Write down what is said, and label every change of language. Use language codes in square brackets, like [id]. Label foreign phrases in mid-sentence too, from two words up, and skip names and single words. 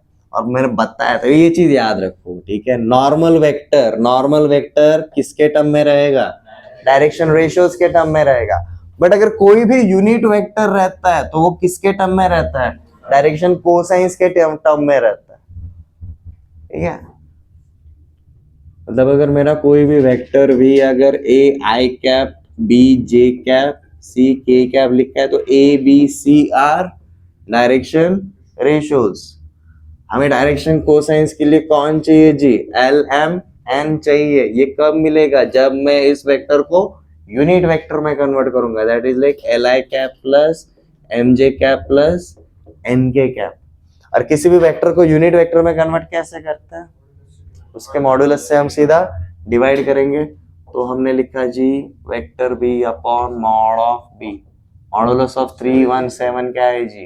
[hi] और मैंने बताया तो ये चीज याद रखो, ठीक है. [en] normal vector [hi] किसके टर्म में रहेगा, [en] direction ratios [hi] के टर्म में रहेगा. बट अगर कोई भी [en] unit vector [hi] रहता है तो वो किसके टर्म में रहता है, [en] direction cosines [hi] के टर्म में रहता है. ठीक है, मतलब अगर मेरा कोई भी वेक्टर भी अगर [en] a i cap, b j cap, c k cap [hi] लिखा है तो [en] a b c are direction ratios. [hi] हमें [en] direction cosines [hi] के लिए कौन चाहिए जी, l m n चाहिए. ये कब मिलेगा, जब मैं इस वेक्टर को [en] unit vector [hi] में कन्वर्ट करूंगा. [en] that is like l i cap plus m j cap plus n k cap. [hi] और किसी भी वेक्टर को [en] unit vector [hi] में कन्वर्ट कैसे करते हैं, उसके मॉडुलस से हम सीधा डिवाइड करेंगे. तो हमने लिखा जी [en] vector B upon mod of B. modulus of 317 [hi] क्या है जी?